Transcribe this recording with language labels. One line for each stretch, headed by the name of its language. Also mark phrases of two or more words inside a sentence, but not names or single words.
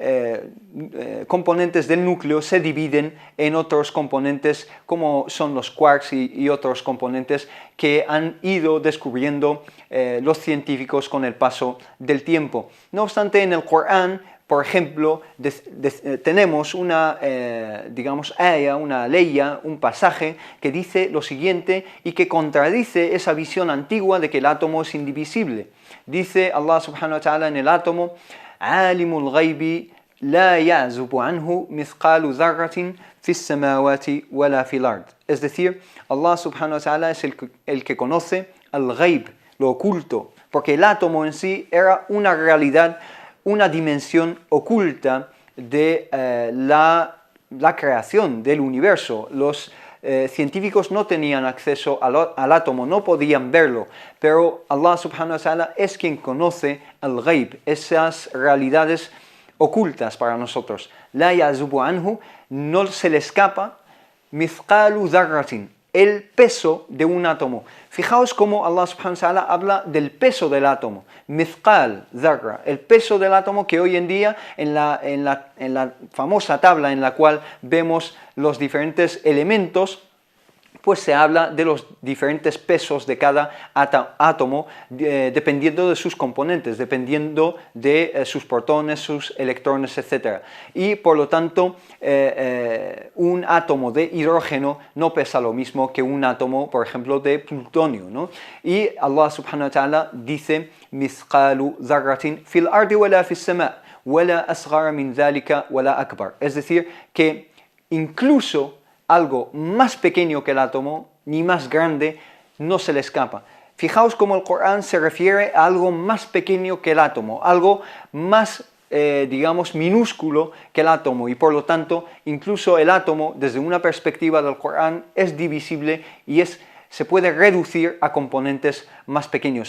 Spanish: componentes del núcleo se dividen en otros componentes como son los quarks y otros componentes que han ido descubriendo los científicos con el paso del tiempo. No obstante, en el Corán, por ejemplo, tenemos una, digamos, aya, una leya, un pasaje que dice lo siguiente y que contradice esa visión antigua de que el átomo es indivisible. Dice Allah
Arabic: سبحانه وتعالى
Spanish: en el átomo:
Arabic: عالم الغيب لا يعزب عنه مثقال ذرة في السماوات ولا في الأرض.
Spanish: Es decir, Allah
Arabic: سبحانه وتعالى
Spanish: es el que conoce al ghayb, lo oculto, porque el átomo en sí era una realidad, una dimensión oculta de la creación del universo. Los científicos no tenían acceso al átomo, no podían verlo, pero Allah
Arabic: سبحانه وتعالى
Spanish: es quien conoce al ghayb, esas realidades ocultas para nosotros.
Arabic: لا يعزب عنه,
Spanish: no se le escapa,
Arabic: مثقال ذرة,
Spanish: el peso de un átomo. Fijaos cómo Allah
Arabic: سبحانه وتعالى
Spanish: habla del peso del átomo,
Arabic: مثقال ذرة,
Spanish: el peso del átomo, que hoy en día en la famosa tabla en la cual vemos los diferentes elementos, pues se habla de los diferentes pesos de cada átomo dependiendo de sus componentes, dependiendo de sus protones, sus electrones, etc. Y por lo tanto, un átomo de hidrógeno no pesa lo mismo que un átomo, por ejemplo, de plutonio, ¿no? Y Allah
Arabic: سبحانه وتعالى
Spanish: dice:
Arabic: مثقال ذرة في الأرض ولا في السماء ولا أصغر من ذلك ولا أكبر.
Spanish: Es decir, que incluso algo más pequeño que el átomo, ni más grande, no se le escapa. Fijaos cómo el Corán se refiere a algo más pequeño que el átomo, algo más, digamos, minúsculo que el átomo, y por lo tanto, incluso el átomo, desde una perspectiva del Corán, es divisible y se puede reducir a componentes más pequeños.